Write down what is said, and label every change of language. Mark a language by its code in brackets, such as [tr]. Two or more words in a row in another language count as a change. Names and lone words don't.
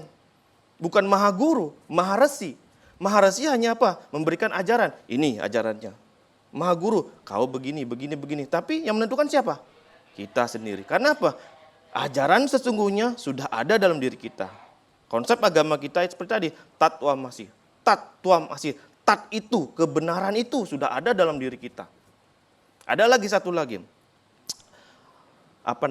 [id] Bukan maha guru, maha resi. Maharasi hanya apa? Memberikan ajaran. Ini ajarannya. Maha guru, kau begini, begini, begini. Tapi yang menentukan siapa? Kita sendiri. Karena apa? Ajaran sesungguhnya sudah ada dalam diri kita. Konsep agama kita seperti tadi. [sa] Tat tuam asih. Tat tuam asih. [id] Tat itu, kebenaran itu sudah ada dalam diri kita. Ada lagi satu lagi.